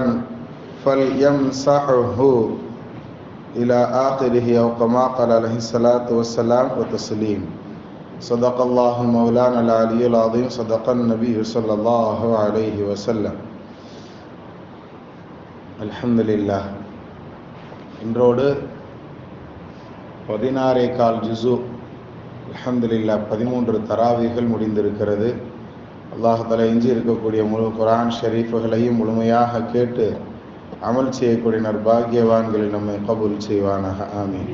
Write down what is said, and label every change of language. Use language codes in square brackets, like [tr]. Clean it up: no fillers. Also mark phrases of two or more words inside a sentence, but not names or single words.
[ar] فليمسحه إلى آخره أو كما قال عليه الصلاة والسلام وتسليم صدق الله مولانا العلي العظيم صدق النبي صلى الله عليه وسلم الحمد لله [ta] இன்றோடு 16 ஜுஸு அல்ஹம்துலில்லாஹ் 13 தராவீகள் முடிந்திருக்கிறது. அல்லாஹ் தஆலா எஞ்சி இருக்கக்கூடிய முழு குர்ஆன் ஷரீஃப்களையும் முழுமையாக கேட்டு அமல் செய்யக்கூடிய நற்பாக்கியவான்களில் நம்மை கபூல் செய்வானாக, ஆமீன்.